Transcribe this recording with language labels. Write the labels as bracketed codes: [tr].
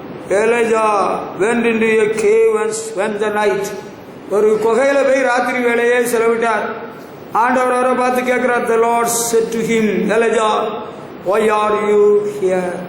[en] Elijah went into a cave and spent the night. [ta] ஒரு குகையில போய் ராத்திரி வேளையை செலவிட்டார். ஆண்டவர் அவரை பார்த்து கேட்கிறார். [en] The Lord said to him, Elijah, why are you here?